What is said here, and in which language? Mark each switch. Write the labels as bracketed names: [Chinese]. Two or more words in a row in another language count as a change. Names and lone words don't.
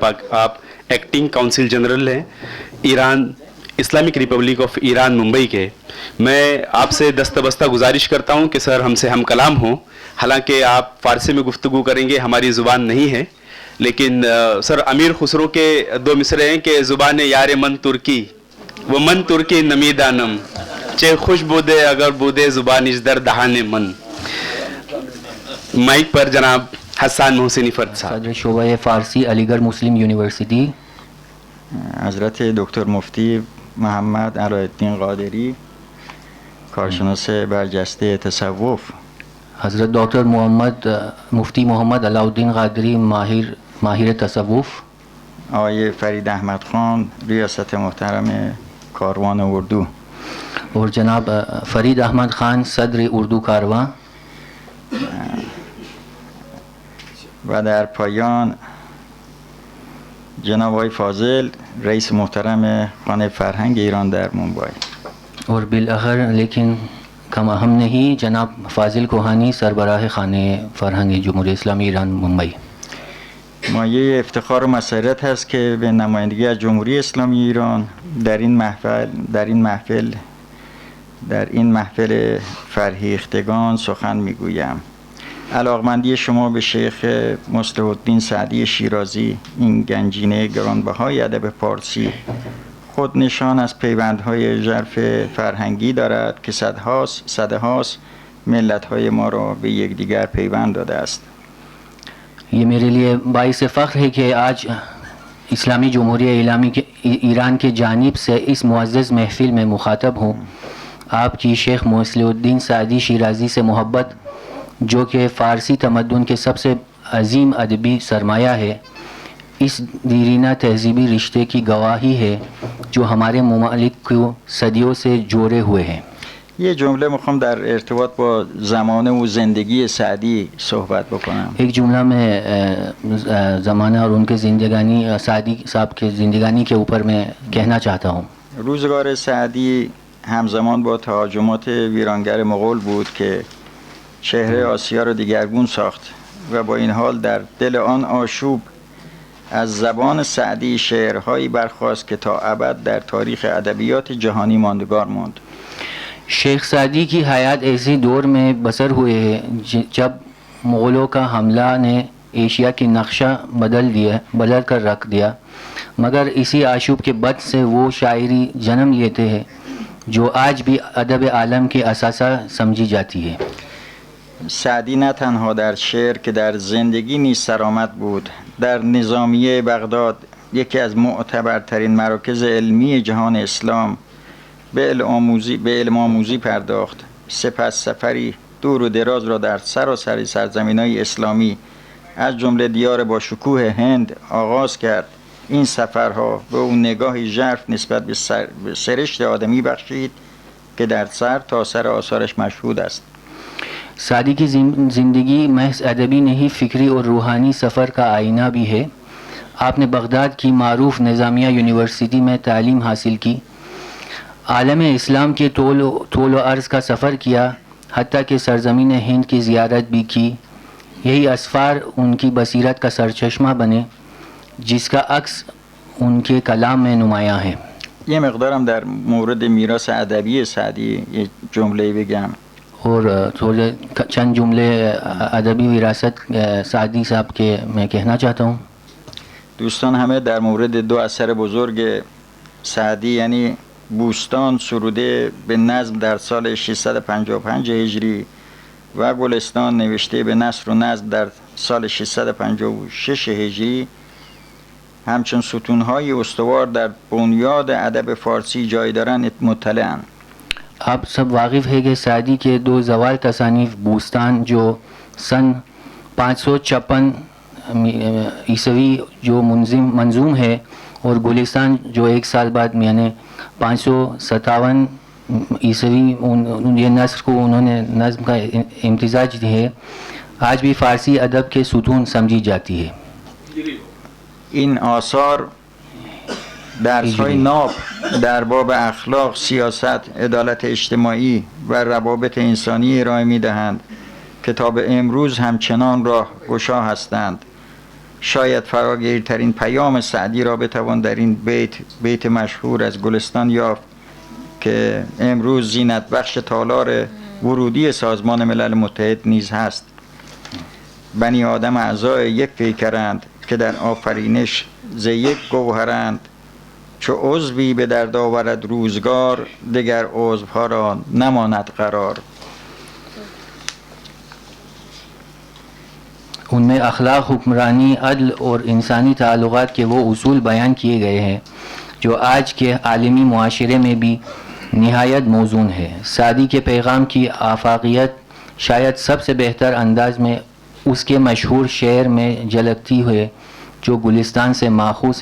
[Urdu] آپ ایکٹنگ کونسل جنرل ہیں ایران، اسلامک ریپبلک آف ایران ممبئی کے. میں آپ سے دستبستہ گزارش کرتا ہوں کہ سر ہم سے ہم کلام ہوں. حالانکہ آپ فارسی میں گفتگو کریں گے، ہماری زبان نہیں ہے، لیکن سر امیر خسرو کے دو مصرے ہیں کہ [Persian] زبان یار من ترکی وہ من ترکی نمیدانم چے خوش بودے اگر بودے زبان از در دہان من. [Urdu] مائک پر جناب حسان محسنی فرد صاحب، صدر شعبہ فارسی علی گڑھ مسلم یونیورسٹی. [Persian] حضرت دکتر مفتی محمد علاءالدین قادری، کارشناس برجسته تصوف. [Urdu] حضرت ڈاکٹر مفتی محمد علاء الدین قادری، ماہر تصوف. [Persian] آقای فرید احمد خان، ریاست محترم کاروان اردو. [Urdu] اور جناب فرید احمد خان، صدر اردو کارواں. [Persian] و در پایان جناب آقای فاضل، رئیس محترم خانه فرهنگ ایران در ممبئی. [Urdu] اور بالآخر لیکن کم اہم نہیں، جناب فاضل کوہانی، سربراہ خانه فرهنگ جمهوری اسلامی ایران ممبئی. [Persian] مایه افتخار و مسرت هست که به نمایندگی از جمهوری اسلامی ایران در این محفل فرهیختگان سخن میگویم. علاقمندی شما به شیخ مصلح الدین سعدی شیرازی، این گنجینه گرانبهای ادب پارسی، خود نشان از پیوندهای ژرف فرهنگی دارد که صدهاست ملت‌های ما را به یکدیگر پیوند داده است. [Urdu] یہ میرے لیے باعث فخر ہے کہ آج اسلامی جمہوریہ اسلامی ایران کے جانب سے اس معزز محفل میں مخاطب ہوں. آپ کی شیخ مصلح الدین سعدی شیرازی سے محبت، جو کہ فارسی تمدن کے سب سے عظیم ادبی سرمایہ ہے، اس دیرینہ تہذیبی رشتے کی گواہی ہے جو ہمارے ممالک کو صدیوں سے جوڑے ہوئے ہیں. [Persian] یه جمله میخوام در ارتباط با زمانه و زندگی سعدی صحبت بکنم. [Urdu] ایک جملہ میں زمانہ اور ان کے زندگانی، سعدی صاحب کے زندگانی کے اوپر میں کہنا چاہتا ہوں. [Persian] روزگار سعدی همزمان با تهاجمات ویرانگر مغول بود که چهره آسیا را دیگرگون ساخت و با این حال در دل آن آشوب از زبان سعدی شعرهایی برخاست که تا ابد در تاریخ ادبیات جهانی ماندگار ماند. شیخ سعدی کی حیات ایسی دور میں بسر ہوئے ہے جب مغلوں کا حملہ نے ایشیا کی نقشہ بدل کر رکھ دیا، مگر اسی آشوب کے بد سے وہ شاعری جنم لیتے ہیں جو آج بھی ادب عالم کی اثاثہ سمجھی جاتی ہے. سعدی نه تنها در شعر که در زندگی نیز سرآمد بود. در نظامیه بغداد، یکی از معتبرترین مراکز علمی جهان اسلام، به علم آموزی پرداخت. سپس سفری دور و دراز را در سراسر سرزمین‌های اسلامی از جمله دیار با شکوه هند آغاز کرد. این سفرها به او نگاهی ژرف نسبت به سرشت آدمی بخشید که در سر تا سر آثارش مشهود است. [Urdu] سعدی کی زندگی محض ادبی نہیں، فکری اور روحانی سفر کا آئینہ بھی ہے. آپ نے بغداد کی معروف نظامیہ یونیورسٹی میں تعلیم حاصل کی، عالم اسلام کے طول و عرض کا سفر کیا، حتیٰ کہ سرزمین ہند کی زیارت بھی کی. یہی اسفار ان کی بصیرت کا سرچشمہ بنے جس کا عکس ان کے کلام میں نمایاں ہے. [Persian] یه مقدارم در مورد میراث ادبی سعدی یه جمله بگم. [Urdu] اور تھوڑے چند جملے ادبی وراثت سعدی صاحب کے میں کہنا چاہتا ہوں. [Persian] دوستان همه در مورد دو اثر بزرگ سعدی یعنی بوستان سروده به نظم در سال 655 هجری و گلستان نوشته به نثر و نظم در سال 656 هجری همچون ستونهای استوار در بنیاد ادب فارسی جای دارند مطلعاً. آپ سب واقف ہے کہ سعدی کے دو زوال تصانیف بوستان جو سن 556 عیسوی جو منظوم ہے، اور گلستان جو ایک سال بعد یعنی 557 عیسوی یہ نثر کو انہوں نے نظم کا امتزاج دی ہے، آج بھی فارسی ادب کے ستون سمجھی جاتی ہے. این آثار درس‌های ناب در باب اخلاق، سیاست، عدالت اجتماعی و روابط انسانی ارائه می‌دهند که تا به امروز همچنان راه گشا هستند. شاید فراگیرترین پیام سعدی را بتوان در این بیت مشهور از گلستان یافت که امروز زینت بخش تالار ورودی سازمان ملل متحد نیز هست. بنی آدم اعضای یک پیکرند که در آفرینش ز یک گوهرند، چو عضوی به درد آورد روزگار، دگر عضوها را نماند قرار. [Urdu] ان میں اخلاق، حکمرانی، عدل اور انسانی تعلقات کے وہ اصول بیان کیے گئے ہیں جو آج کے عالمی معاشرے میں بھی نہایت موزون ہے. سعدی کے پیغام کی آفاقیت شاید سب سے بہتر انداز میں اس کے مشہور شعر میں جھلکتی ہے جو گلستان سے ماخوذ